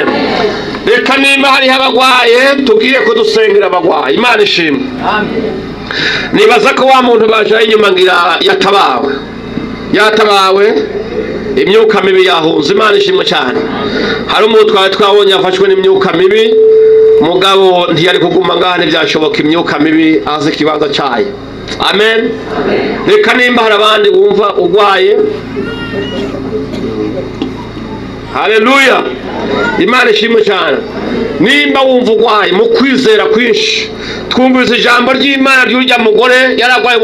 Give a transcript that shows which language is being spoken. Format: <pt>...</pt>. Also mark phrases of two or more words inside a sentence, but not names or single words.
<rn>Reka nimba hariho abagwaye tubwiye ko dusengera abagwaye Imana ishimwe nibaza ko wa muntu bajaye inyuma ngira yatabawe imyuka mibi yahunze Imana ishimwe cyane hari umuntu twabonye yafashwe n'imyuka mibi mugabo ntiyari kuguma ngaha ntibyashoboka imyuka mibi azi ikibanza cyayo amen. Reka nimba hari abandi bumva ugwaye haleluya Imana ishimwe cyane nimba wumva ugwaye mu kwizera kwinshi twumvise ijambo ry'Imana ry'urya mugore yaragwaye</rn>